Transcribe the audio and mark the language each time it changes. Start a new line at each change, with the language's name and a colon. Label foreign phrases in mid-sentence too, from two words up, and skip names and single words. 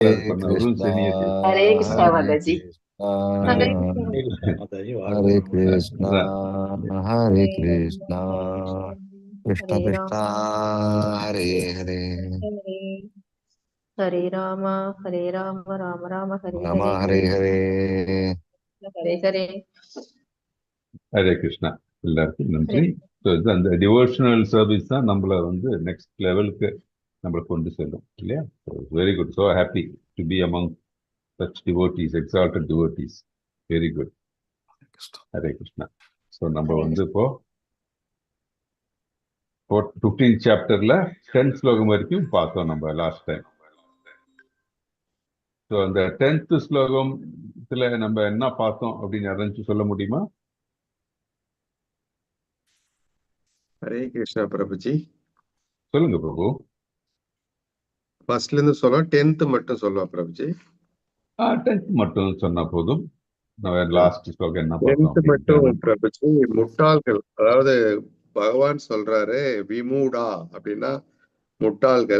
Tamil: அது Hare பண்ண அருள் Krishna, சனியை हरे कृष्णा Hare
Hindi: माता जी। हरे Krishna, कृष्णा। माता जी Hare
Tamil: அதான் Krishna, Hare हरे राम Krishna, हरे Krishna राम Krishna, Hare Hare, हरे हरे राम हरे राम राम राम हरे हरे Rama Hare Hare. हरे हरे ஹரே கிருஷ்ணா. எல்லாருக்கும் हरे நன்றி. ஸோ இது அந்த
English: devotional service
Tamil: தான் நம்மள வந்து
English: next level
Tamil: நம்மளை கொண்டு செல்லும் இல்லையா?
English: Very good. So happy to be among such devotees, exalted devotees. Very good.
Tamil: ஹரே கிருஷ்ணா. ஸோ நம்ம हरे வந்து कृष्ण। இப்போ 15th சாப்டர்ல 10th ஸ்லோகம் வரைக்கும் பார்த்தோம் நம்ம
English: last time.
Tamil: ஸோ அந்த 10th ஸ்லோகத்துல நம்ம என்ன பார்த்தோம் அப்படின்னு யாராச்சும் சொல்ல முடியுமா?
Hindi: हरे कृष्णा प्रभु जी।
Tamil: சொல்லுங்க பிரபு. ஃபர்ஸ்ட்ல இருந்து சொல்ல 10th மட்டும் சொல்லுவா பிரபு ஜி। 10th மட்டும் சொன்னா போதும். நம்ம லாஸ்ட் ஸ்லோகம் என்ன பார்த்தோம் 10th மட்டும் அப்படின்னு. பிரபு ஜி, முட்டாள்கள், அதாவது பகவான் சொல்றாரு விமூடா அப்படின்னா முட்டாள்கள்.